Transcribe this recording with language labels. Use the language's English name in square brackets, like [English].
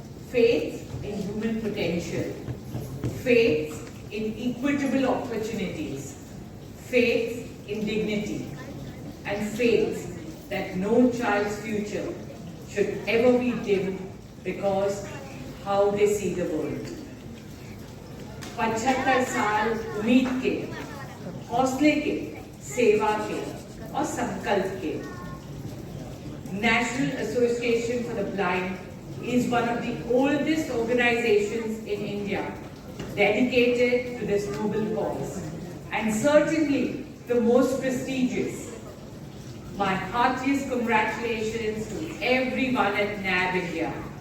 [English] Faith in human potential. Faith in equitable opportunities. Faith in dignity. And faith that no child's future should ever be dimmed because how they see the world. [Hindi] 75 साल उम्मीद के, हौसले के, सेवा के और संकल्प के. [English] National Association for the Blind is one of the oldest organizations in India dedicated to this noble cause and certainly the most prestigious. My heartiest congratulations to everyone at NAB India.